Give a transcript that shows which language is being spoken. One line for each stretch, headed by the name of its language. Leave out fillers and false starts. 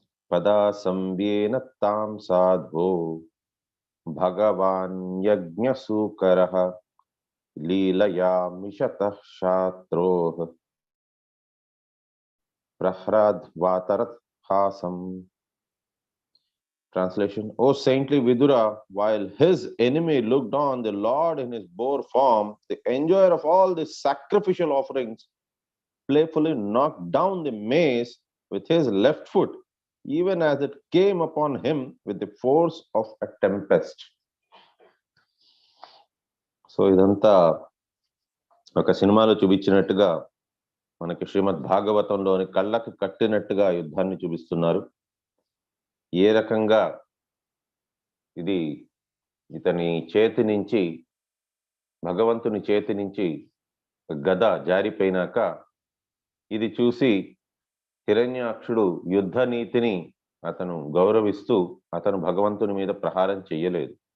Sanskrit: పదా సంవ్యేన తాం సాధో భగవాన్ యజ్ఞసూకరః లీలయా మిషతః శాత్రోః Prahlad Haasam.
English: Translation: O saintly Vidura, while his enemy looked on the Lord in his boar form, the enjoyer of all the sacrificial offerings playfully knocked down the mace with his left foot, even as it came upon him with the force of a tempest.
Telugu: So ఇదంతా ఒక సినిమాలో చూపించినట్టుగా మనకి శ్రీమద్ భాగవతంలోని కళ్ళకు కట్టినట్టుగా యుద్ధాన్ని చూపిస్తున్నారు. ఏ రకంగా ఇది ఇతని చేతి నుంచి, భగవంతుని చేతి నుంచి గద జారిపోయినాక ఇది చూసి హిరణ్యాక్షుడు యుద్ధ నీతిని అతను గౌరవిస్తూ అతను భగవంతుని మీద ప్రహారం చెయ్యలేదు.